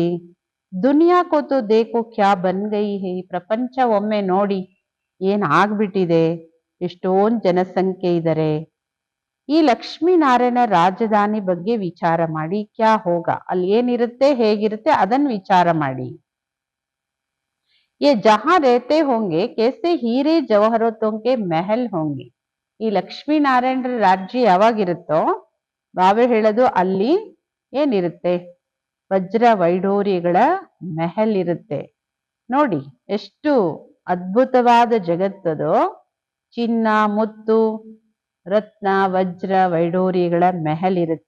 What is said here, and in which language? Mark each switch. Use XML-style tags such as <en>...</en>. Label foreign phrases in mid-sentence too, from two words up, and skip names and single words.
<hi>दुनिया को तो देखो क्या बन गई है.</hi> <kn>ಪ್ರಪಂಚ ಒಮ್ಮೆ ನೋಡಿ ಏನ್ ಆಗ್ಬಿಟ್ಟಿದೆ, ಎಷ್ಟೊಂದು ಜನಸಂಖ್ಯೆ ಇದ್ದಾರೆ. ಈ ಲಕ್ಷ್ಮೀನಾರಾಯಣ ರಾಜಧಾನಿ ಬಗ್ಗೆ ವಿಚಾರ ಮಾಡಿ.</kn> <hi>क्या होगा,</hi> <kn>ಅಲ್ಲಿ ಏನಿರುತ್ತೆ, ಹೇಗಿರುತ್ತೆ ಅದನ್ನ ವಿಚಾರ ಮಾಡಿ.</kn> <hi>ये जहां रहते होंगे कैसे हीरे जवाहरतों के महल होंगे.</hi> <kn>ಈ ಲಕ್ಷ್ಮೀನಾರಾಯಣರ ರಾಜ್ಯ ಯಾವಾಗಿರುತ್ತೋ ಬಾಬಾ ಹೇಳೋದು ಅಲ್ಲಿ ಏನಿರುತ್ತೆ, ವಜ್ರ ವೈಢೂರ್ಯಗಳ ಮೆಹಲ್ ಇರುತ್ತೆ. ನೋಡಿ ಎಷ್ಟು ಅದ್ಭುತವಾದ ಜಗತ್ತದು. ಚಿನ್ನ, ಮುತ್ತು, ರತ್ನ, ವಜ್ರ ವೈಢೂರ್ಯಗಳ ಮೆಹಲ್ ಇರುತ್ತೆ.</kn>